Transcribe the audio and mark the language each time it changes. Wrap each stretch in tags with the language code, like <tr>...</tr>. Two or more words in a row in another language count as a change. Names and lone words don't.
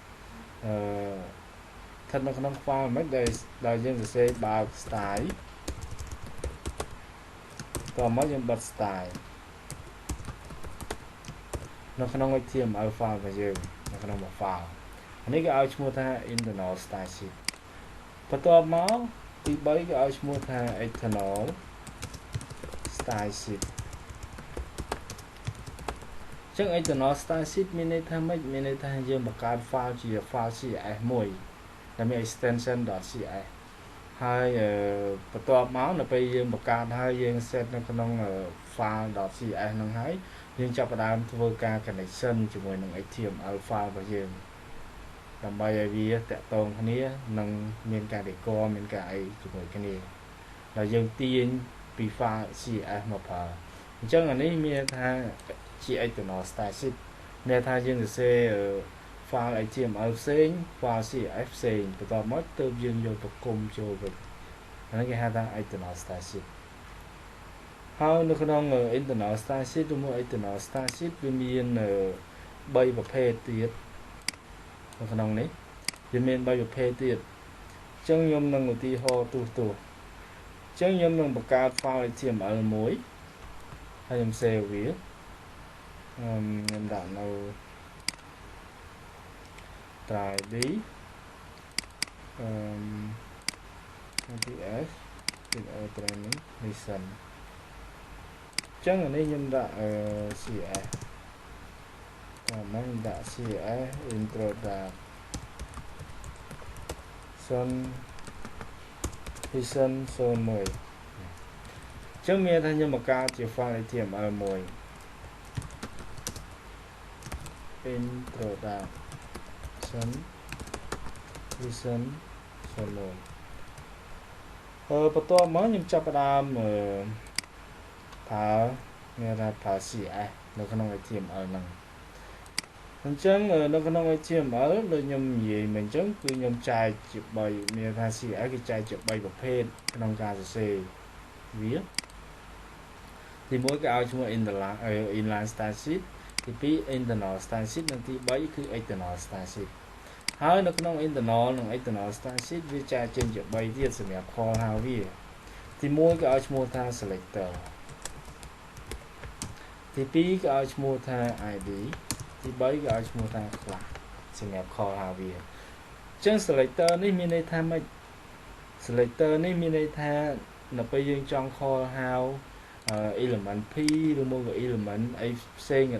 <km>ស្ថិតនៅក្នុង file មិនដែលយើងសរសេរបើក style តោះមកយើងបិទ style នៅក្នុង</km> <en>HTML file</en> <km>របស់យើងនៅក្នុងមួយ file នេះគេឲ្យឈ្មោះថា</km> <en>internal style sheet</en> <km>បន្ទាប់មកទី3គេឲ្យឈ្មោះថា</km> <en>external style sheet</en> <km>ចឹង</km> <en>external style sheet</en> <km>មានន័យថាម៉េចមានន័យថាយើងបង្កើត file ជា</km> <en>file CSS</en> <km>មួយដែលមាន extension.cs ហើយបន្ទាប់មកនៅពេលយើងបង្កើតហើយយើង set នៅក្នុង file.cs ហ្នឹងហើយយើងចាប់ផ្ដើម ធ្វើការ connection ជាមួយនឹង</km> <en>HTML file</en> <km>របស់យើងដើម្បីឲ្យវាតាក់ទងគ្នានិងមានការ decor មានការអីជាមួយគ្នាហើយយើងទាញ ពី</km> <en>file CSS</en> <km>មកប្រើអញ្ចឹងអានេះមានថាជា</km> <en>external style sheet</en> <km>មានថាយើងសរសេរ</km> <en>file HTML</en> <km>ផ្សេង</km> <en>file CSS</en> <km>ផ្សេងបន្ទាប់មកទើបយើងយកទៅគុំចូលវិញអានេះគេហៅថា</km> <en>external style sheet</en> <km>ហើយនៅក្នុង</km> <en>internal style sheet</en> <km>ឬមក</km> <en>external style sheet</en> <km>វាមាន3ប្រភេទទៀតនៅក្នុងនេះវាមាន3ប្រភេទទៀតអញ្ចឹងខ្ញុំនឹងឧទាហរណ៍ទូទៅអញ្ចឹងខ្ញុំនឹងបង្កើត</km> <en>file HTML</en> <km>មួយហើយខ្ញុំ save វាខ្ញុំដាក់នៅ</km> <en>try.d nts video training lesson</en> <km>អញ្ចឹងអានេះខ្ញុំដាក់ CSS តាមមកខ្ញុំដាក់ CSS</km> <en>introduction lesson 01</en> <km>អញ្ចឹងមានថាខ្ញុំបង្កើតជា file HTML មួយ</km> <en>introduction lesson 01</en> <km>បន្ទាប់មកខ្ញុំចាប់ផ្ដើមប្រើមានថាប្រើ CSS នៅក្នុង HTML ហ្នឹងអញ្ចឹងនៅក្នុង HTML ដូច ខ្ញុំនិយាយមិញអញ្ចឹងគឺខ្ញុំចែកជា3មានថា CSS គេចែកជា3ប្រភេទក្នុងការសរសេរវាទី1គេឲ្យឈ្មោះ</km> <en>inline style sheet</en> <km>ទី2</km> <en>internal style sheet</en> <km>និងទី3គឺ</km> <en>external style sheet</en> <km>ហើយនៅក្នុង internal និង</km> <en>external style sheet</en> <km>វាចែកចេញជា3ទៀតសម្រាប់ខលហៅវាទី1គេឲ្យឈ្មោះថា selector ទី2គេឲ្យឈ្មោះថា id ទី3គេឲ្យឈ្មោះថា class សម្រាប់ខលហៅវាអញ្ចឹង selector នេះមានន័យថាម៉េច selector នេះមានន័យថានៅពេលយើងចង់ខលហៅ</km> <en>element p</en> <km>ឬមក element អីផ្សេងក៏</km>